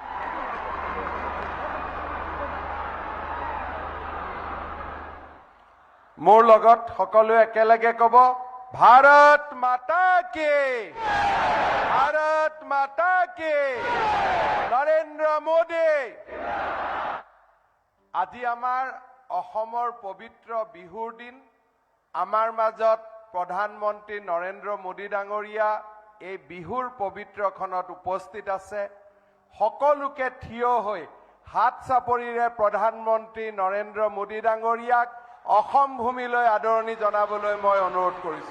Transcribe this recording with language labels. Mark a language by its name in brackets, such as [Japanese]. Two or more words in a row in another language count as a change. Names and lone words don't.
[Assamese] মোৰ লগত সকলো একেলগে কওক [Hindi] भारत माता की, भारत माता की, नरेंद्र मोदी। [Assamese] আজি আমাৰ অসমৰ পবিত্ৰ বিহুৰ দিন। আমাৰ মাজত প্ৰধানমন্ত্ৰী নৰেন্দ্ৰ মোদী ডাঙৰীয়া এই বিহুৰ পবিত্ৰখনত উপস্থিত আছে। সকলোকে থিয় হৈ হাত চাপৰিৰে প্ৰধানমন্ত্ৰী নৰেন্দ্ৰ মোদী ডাঙৰীয়াক অসম ভূমিলৈ আদৰণি জনাবলৈ মই অনুৰোধ কৰিছো।